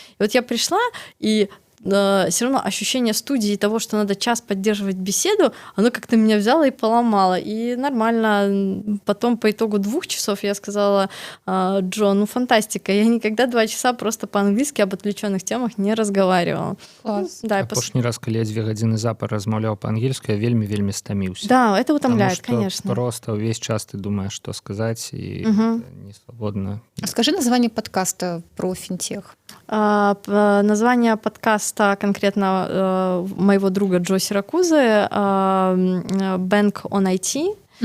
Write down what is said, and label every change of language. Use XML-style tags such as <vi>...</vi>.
<ru>И вот я пришла, и все равно ощущение студии того, что надо час поддерживать беседу, оно как-то меня взяло и поломало. И нормально. Потом по итогу 2 часов я сказала: Джон, ну фантастика, я никогда 2 часа просто по-английски об отвлеченных темах не разговаривала.</ru> <be>Клас. Да, апошні раз, калі я 2 гадзіны запар размаўляў па-ангельску, я вельмі стаміўся.</be> <ru>Да, это утомляет, Потому что конечно. просто</ru> <be>увесь час</be> <ru>ты думаешь, что сказать, и не свободно. Скажи название подкаста про финтех. Название подкаста конкретно моего друга Джо Сиракузы «Bank on IT».</ru>